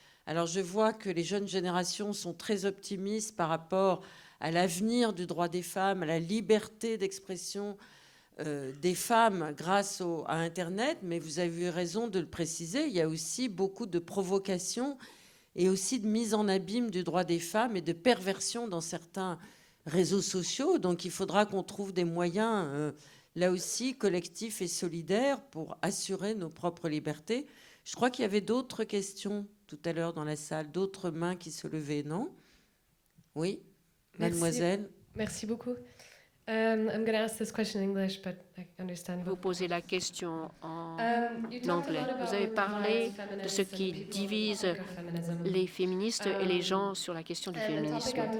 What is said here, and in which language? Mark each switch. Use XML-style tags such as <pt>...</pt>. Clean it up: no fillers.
<fr>Alors je vois que les jeunes générations sont très optimistes par rapport à l'avenir du droit des femmes, à la liberté d'expression des femmes grâce à Internet, mais vous avez eu raison de le préciser, il y a aussi beaucoup de provocations et aussi de mise en abîme du droit des femmes et de perversion dans certains réseaux sociaux. Donc il faudra qu'on trouve des moyens... là aussi, collectif et solidaire pour assurer nos propres libertés. Je crois qu'il y avait d'autres questions tout à l'heure dans la salle, d'autres mains qui se levaient, non? Oui, mademoiselle. Merci beaucoup.</fr> <en>I'm going to ask this question in English, but I understand.</en> <fr>Vous posez la question en anglais. Vous avez parlé de ce qui divise les féministes et les gens sur la question du féminisme.</fr>